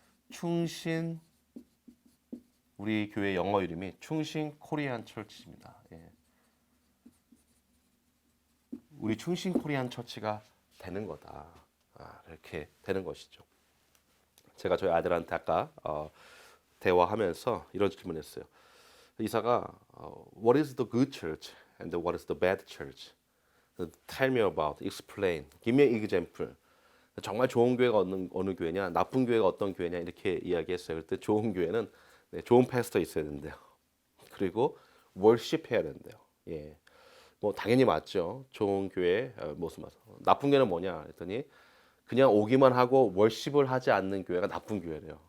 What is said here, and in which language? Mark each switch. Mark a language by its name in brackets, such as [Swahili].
[Korean] 충신, 우리 교회 영어 이름이 충신 코리안 철치입니다. 우리 충신 코리안 처치가 되는 거다. 이렇게 되는 것이죠. 제가 저희 아들한테 아까 대화하면서 이런 질문했어요. [English] 이사가 What is the good church and what is the bad church? Tell me about, explain, give me an example. [Korean] 정말 좋은 교회가 어느 교회냐, 나쁜 교회가 어떤 교회냐 이렇게 이야기했어요. 그때 좋은 교회는 좋은 패스터 있어야 된대요. 그리고 월십 해야 된대요. 뭐 당연히 맞죠. 좋은 교회 모습 맞아. 나쁜 교회는 뭐냐 했더니 그냥 오기만 하고 월십을 하지 않는 교회가 나쁜 교회래요.